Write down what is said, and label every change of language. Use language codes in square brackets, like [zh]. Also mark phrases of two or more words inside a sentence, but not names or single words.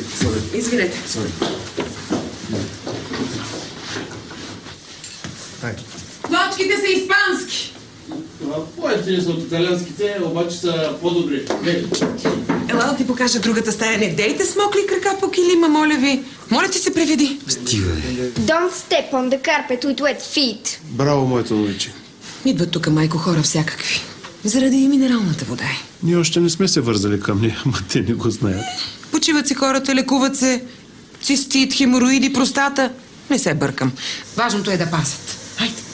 [bg] Извинете. Плочките са испански. По-ефтини са от италианските, обаче са по-добри. Ела да ти покажа другата стая. Не дейте смокли крака по килима, моля ви. Моля ти се преведи. Стига, [en] Don't step on the carpet with wet feet. [bg] Браво, моето момиче. Идват тук, майко, хора всякакви. Заради минералната вода е. Ние още не сме се вързали към нея, ама те не го знаят. Почиват си хората, лекуват се. Цистит, хемороиди, простата. Не се бъркам. Важното е да пасят. Хайде.